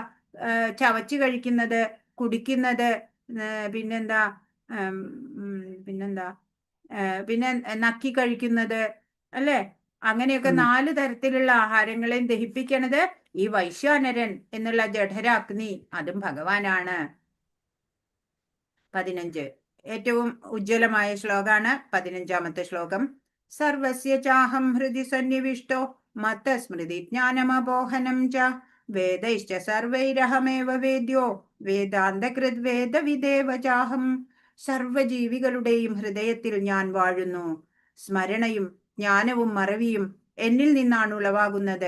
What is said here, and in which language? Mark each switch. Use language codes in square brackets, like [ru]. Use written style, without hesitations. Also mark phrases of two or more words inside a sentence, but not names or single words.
[ml] ചവച്ച് കഴിക്കുന്നത്, കുടിക്കുന്നത്, പിന്നെന്താ പിന്നെ നക്കി കഴിക്കുന്നത് അല്ലെ? അങ്ങനെയൊക്കെ 4 തരത്തിലുള്ള ആഹാരങ്ങളെയും ദഹിപ്പിക്കണത് ഈ വൈശ്വാനരൻ എന്നുള്ള ജഠരാഗ്നി, അതും ഭഗവാനാണ്. 15 ഏറ്റവും ഉജ്ജ്വലമായ ശ്ലോകാണ് 15-ാമത്തെ ശ്ലോകം. [sa] സർവസ്യ ചാഹം ഹൃദി സന്നിവിഷ്ടോ മത്തസ്മൃതി ജ്ഞാനമപോഹനം ച വേദൈശ്ച സർവൈരഹമേവ വേദ്യോ വേദാന്തകൃത് വേദവിദേവ ചാഹം. [ml] സർവജീവികളുടെയും ഹൃദയത്തിൽ ഞാൻ വാഴുന്നു. സ്മരണയും ജ്ഞാനവും മറവിയും എന്നിൽ നിന്നാണ് ഉളവാകുന്നത്.